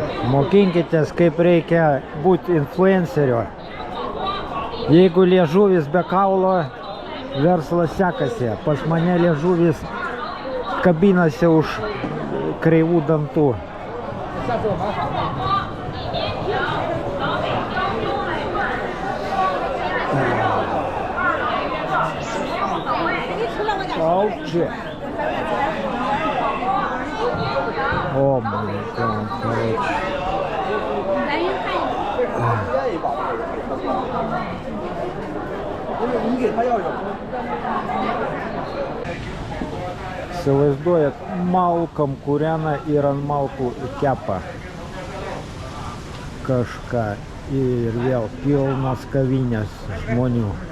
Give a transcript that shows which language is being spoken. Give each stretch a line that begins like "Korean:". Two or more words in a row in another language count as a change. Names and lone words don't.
Lithuanian: Mokinkitės, kaip reikia būti influenceriu. Jeigu liežuvis be kaulo, verslas sekasi. Pas mane liežuvis kabinasi už kreivų dantų. Ауч.
Russian: О, мой God, короче.
Lithuanian: Įsivaizduojat, malkom kūrena ir ant malkų kepa kažką ir vėl pilnas kavinės žmonių.